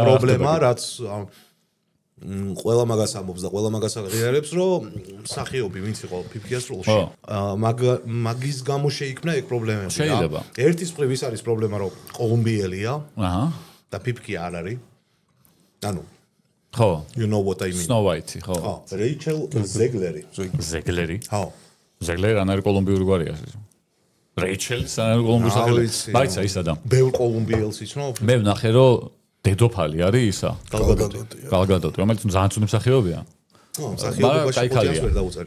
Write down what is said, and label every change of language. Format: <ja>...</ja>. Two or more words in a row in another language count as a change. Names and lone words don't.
<ka>პრობლემა რაც ყველა მაგას ამბობს და ყველა მაგას აღიარებს, რომ მსახიობი ვინც იყო ფიფქიას როლში, მაგის გამო შეიქმნა ეგ პრობლემები. შეიძლება. ერთის მხრივ ის არის პრობლემა, რომ კოლუმბიელია აჰა და ფიფქია არ არის. ანუ ხო</ka> <en>you know what I mean.</en> <ka>Snow White ხო ხო, რეიჩელ ზეგლერი. ზეგლერი ხო. ზეგლერი რა არის კოლუმბიური გვარია რეიჩელი სანამ კოლუმბიის სახელი მაიცა ისა და ბევრ კოლუმბიელს იცნობ? მე ვნახე რომ დედოფალი არის ისა გალგადოტი. გალგადოტი რომელიც ძალიან ცუდი მსახიობია მსახიობობაში პოტენციალს ვერ დაუწერთ.</ka>